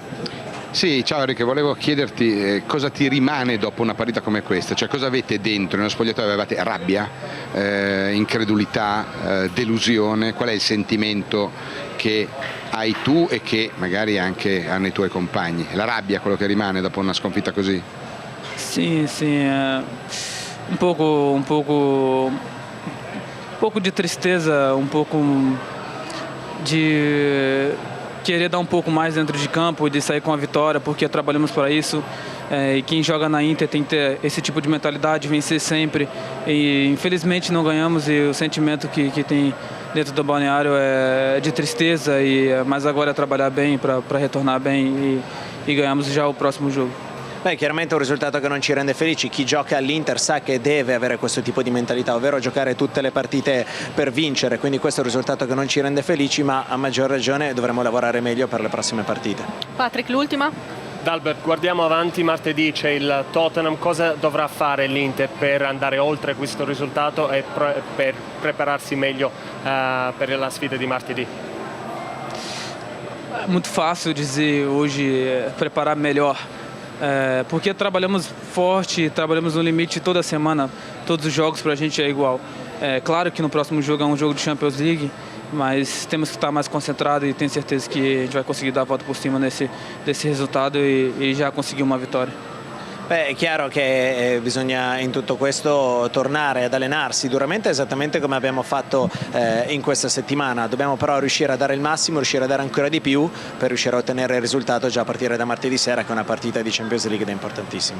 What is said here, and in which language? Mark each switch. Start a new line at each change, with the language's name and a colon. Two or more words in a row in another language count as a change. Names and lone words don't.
Italian: Sì, ciao Enrico, volevo chiederti cosa ti rimane dopo una partita come questa, cioè cosa avete dentro, nello spogliatoio avevate rabbia, incredulità, delusione, qual è il sentimento che hai tu e che magari anche hanno i tuoi compagni? La rabbia è quello che rimane dopo una sconfitta così?
Portuguese: Sim, um pouco de tristeza, um pouco de querer dar um pouco mais dentro de campo e de sair com a vitória, porque trabalhamos para isso. E quem joga na Inter tem que ter esse tipo de mentalidade, vencer sempre. E infelizmente não ganhamos e o sentimento que tem dentro do balneário é de tristeza, mas agora é trabalhar bem para retornar bem e ganhamos já o próximo jogo.
Italian: Beh, chiaramente è un risultato che non ci rende felici. Chi gioca all'Inter sa che deve avere questo tipo di mentalità, ovvero giocare tutte le partite per vincere, quindi questo è un risultato che non ci rende felici, ma a maggior ragione dovremo lavorare meglio per le prossime partite. Patrick, l'ultima? Dalbert, guardiamo avanti, martedì c'è il Tottenham, cosa dovrà fare l'Inter per andare oltre questo risultato e per prepararsi meglio per la sfida di martedì?
Portuguese: É muito fácil dizer hoje preparar melhor. Porque trabalhamos forte, trabalhamos no limite toda semana, todos os jogos pra gente é igual. Claro que no próximo jogo é um jogo de Champions League, mas temos que estar mais concentrado e tenho certeza que a gente vai conseguir dar a volta por cima desse resultado e já conseguir uma vitória.
Italian: Beh, è chiaro che bisogna in tutto questo tornare ad allenarsi duramente esattamente come abbiamo fatto in questa settimana. Dobbiamo però riuscire a dare il massimo, riuscire a dare ancora di più per riuscire a ottenere il risultato già a partire da martedì sera, che è una partita di Champions League ed è importantissima.